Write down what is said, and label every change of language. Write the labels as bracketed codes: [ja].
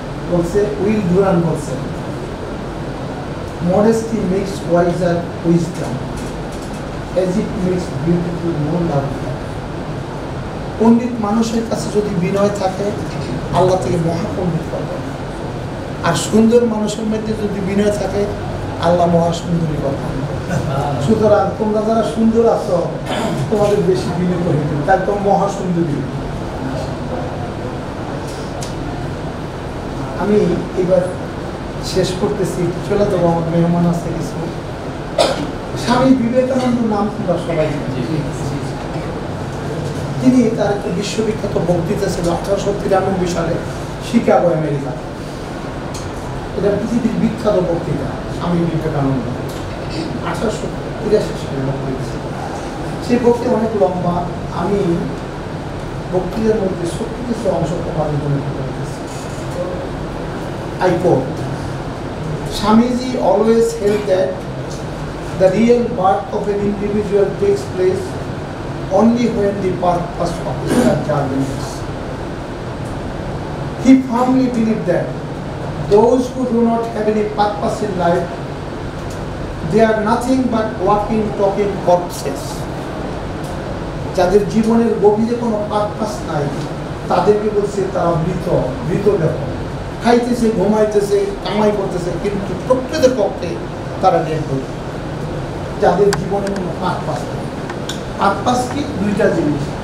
[bn] বলছে will Duran বলছে, [en] modesty makes wiser wisdom as it makes beautiful more lovely. [bn] পণ্ডিত মানুষের কাছে যদি বিনয় থাকে, আল্লাহ থেকে মহাপণ্ডিত করবে। আর সুন্দর মানুষের মধ্যে যদি বিনয় থাকে, আল্লাহ মহাসুন্দরী করবে। সুতরাং তোমরা যারা সুন্দর আছো, তোমাদের বেশি বিনয় হইতে, তাই তো মহাসুন্দরী। আমি এবার শেষ করতেছি, চলে যাবো, আমার মেহমান আছে কিছু। স্বামী বিবেকানন্দ নাম তোমরা সবাই জানো। তিনি তার একটি বিশ্ববিখ্যাত বক্তৃতা ছিল 1893 সালে শিকাগো, আমেরিকা। এটা পৃথিবীর বিখ্যাত বক্তৃতা, স্বামী বিবেকানন্দ 1883 সালে বক্তৃতা। সেই বক্তৃতা অনেক লম্বা, আমি বক্তৃতার মধ্যে ছোট্ট কিছু অংশ তোমাদের জন্য করতেছি। [en] I quote, Swamiji always held that the real birth of an individual takes place only when the purpose of his journey is. He firmly believed that those who do not have any purpose in life, they are nothing but walking, talking corpses. [bn] যাদের জীবনের গভীরে কোনো purpose নাই, তাদেরকে বলছে তারা মৃত, মৃত দেহ। খাইতেছে, ঘুমাইতেছে, কামাই করতেছে, কিন্তু প্রকৃতির পক্ষে তারা ডেড বডি। যাদের জীবনে কোনো পারপাস নেই। পারপাস কি? দুইটা জিনিস।